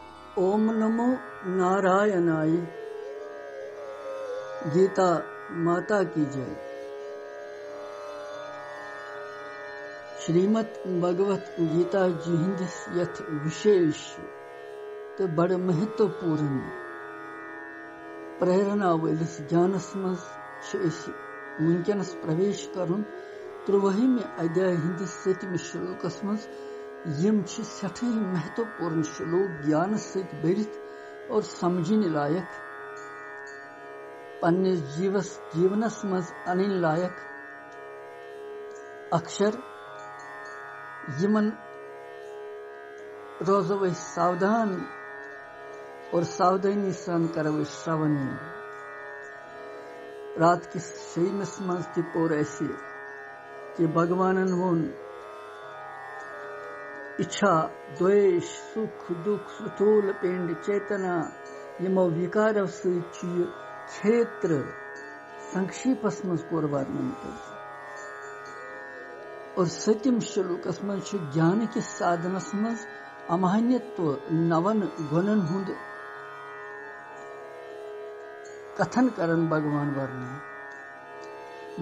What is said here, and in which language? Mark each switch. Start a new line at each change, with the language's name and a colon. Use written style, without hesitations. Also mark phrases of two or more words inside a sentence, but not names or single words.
Sanskrit: ओम नमो नारायणाय।
Hindi: गीता माता की जय।
Kashmiri: श्रीमद भगवत गीता जी हिंदिस यथ विशेष तो बड़ महत्वपूर्ण प्रेरणा वलिस ज्ञानस मज वुनकनस प्रवेश करुन 13वें अध्याय हिंदिस 7वें श्लोकस मज यम सठ महत्वपूर्ण श्लोक ज्ञान सत भरित
Hindi: और समझने लायक
Kashmiri: पन्ने जीवनस मज अनिन लायक अक्षर यमन रोजो वे सावधान और सावधानी सान करो श्रवण। रात किस शयनस मज ति पोर ऐसे कि भगवानन वोन
Sanskrit: इच्छा द्वेष सुख दुख स्थूल पिंड चेतना यमो विकार क्षेत्र
Kashmiri: संक्षेपस मज कोर वर्णन कर और 7वें श्लोकस मज ज्ञान के साधनस मज अमान्यत्व नवन गुणन हुंद कथन करन भगवान वर्णन।